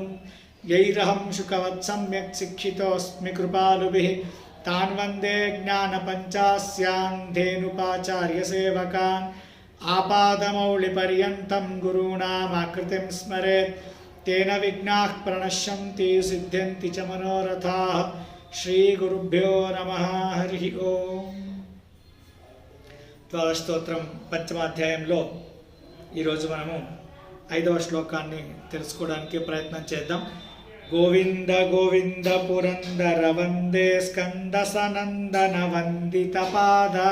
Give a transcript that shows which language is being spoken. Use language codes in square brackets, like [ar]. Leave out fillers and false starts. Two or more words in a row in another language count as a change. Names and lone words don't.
[sa] यैरहं शुकवत् सम्यक् शिक्षितोऽस्मि कृपालुभिः तान् वन्दे ज्ञानपञ्चास्यान् धेनुपाचार्यसेवकान्। आपादमौलिपर्यन्तं गुरूणामाकृतिं स्मरेत् तेन विघ्नाः प्रणश्यन्ति सिद्ध्यन्ति च मनोरथाः। श्रीगुरुभ्यो नमः। हरिः ओम्। [te] ద్వాదశస్తోత్రం పంచమాధ్యాయంలో ఈరోజు మనము 5వ శ్లోకాన్ని తెలుసుకోవడానికి ప్రయత్నం చేద్దాం. [sa] గోవింద గోవింద పురందర వందే స్కంద సనందన వందిత పాద.